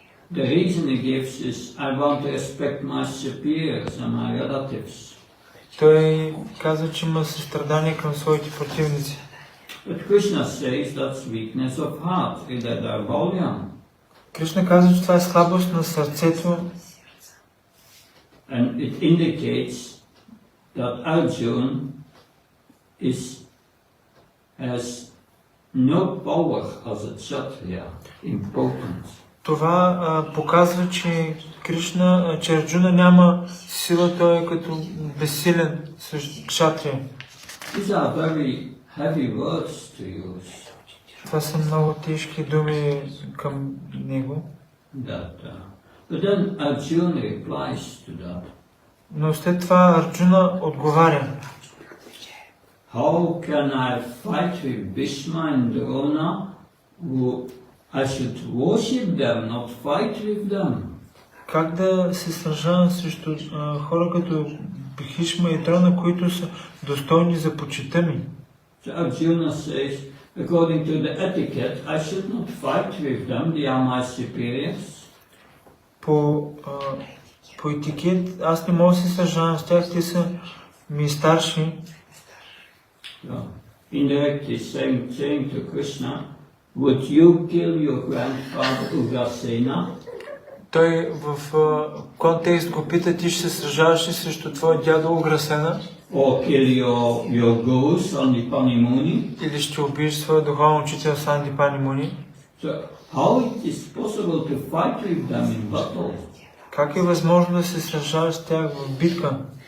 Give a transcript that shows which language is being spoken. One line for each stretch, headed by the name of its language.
English: The reason he gives is, I want to respect my superiors and my relatives.
Bulgarian: Той казва, че има състрадание към своите противници.
English: But Krishna says that's weakness of heart, that are volume.
Bulgarian: Кришна казва, че това е слабост на сърцето.
English: And it indicates that Arjuna has no power as a kshatriya, important.
Bulgarian: Това показва, че Кришна, че Арджуна няма сила, той е като безсилен срещу кшатрия.
English: These are very heavy words to use.
Bulgarian: Това са много тежки думи към него.
English: But then Arjuna replies to that.
Bulgarian: Но след това Арджуна отговаря.
English: How can I fight with Bhishma and Drona, who I should worship them, not fight with them?
Bulgarian: Как да се сражавам срещу хора като Бхишма и Дрона, които са достойни за почита ми?
English: So Arjuna says, according to the etiquette, I should not fight with them, they are my superiors.
Bulgarian: По етикет, аз не мога да се сражавам с тях, те са ми старши.
English: Indirectly saying to Krishna, would you kill your grandfather Ugrasena?
Bulgarian: Той в контекст го пита, ти ще се сражаваш ли срещу твоя дядо Уграсена?
English: Or kill your guru Sandipani Muni?
Bulgarian: Или ще убиеш своя духовен учител Сандипани Муни?
English: So how it is possible to fight with them in battle?
Bulgarian: Как е възможно да се сражаваш с тях в битка?